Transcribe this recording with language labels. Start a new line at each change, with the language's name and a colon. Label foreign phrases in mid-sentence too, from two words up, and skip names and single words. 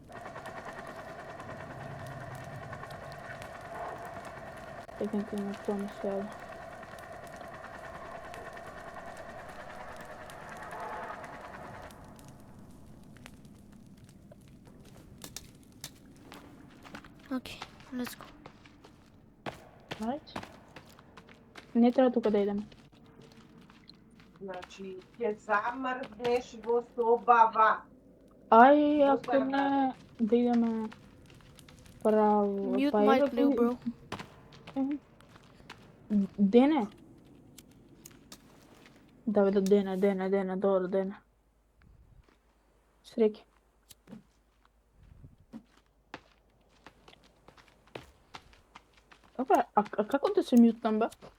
Macedonian: Текнете на тоа ми се јаде. Окей,
English: let's go. Right?
Macedonian: Не треба тука да идеме. Значи, ќе замрзнеш во собава. Ај, ако не, да идеме право.
English: Mute
Macedonian: Па
English: mic,
Macedonian: еве
English: little bro.
Macedonian: Дене? Да, бе, Дене, добро, Дене. Среќа. Опа, а како да се мютнам, бе?